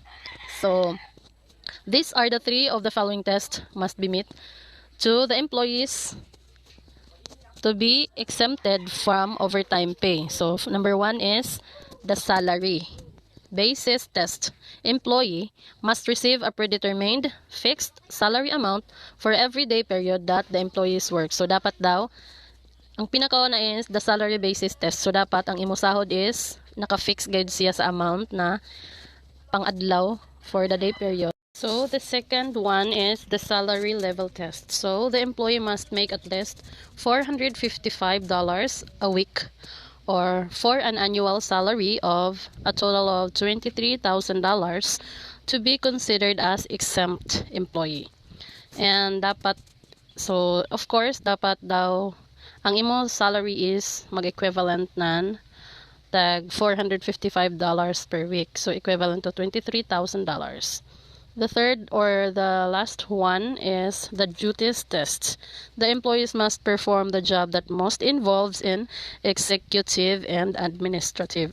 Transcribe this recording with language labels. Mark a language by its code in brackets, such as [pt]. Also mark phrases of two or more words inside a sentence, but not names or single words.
[en] So, these are the three of the following tests must be met to the employees to be exempted from overtime pay. So, number one is the salary basis test. Employee must receive a predetermined fixed salary amount for every day period that the employees work. So, [ceb] dapat daw, ang pinakauna [en] is the salary basis test. So, [ceb] dapat ang imusahod is naka-fix guide siya sa amount na pang-adlaw [en] for the day period. So, the second one is the salary level test. So, the employee must make at least $455 a week or for an annual salary of a total of $23,000 to be considered as exempt employee. And dapat, so, of course, [ceb] dapat daw, ang imo salary is mag-equivalent nan tag $455 [en] per week. So, equivalent to $23,000. The third or the last one is the duties test. The employees must perform the job that most involves in executive and administrative.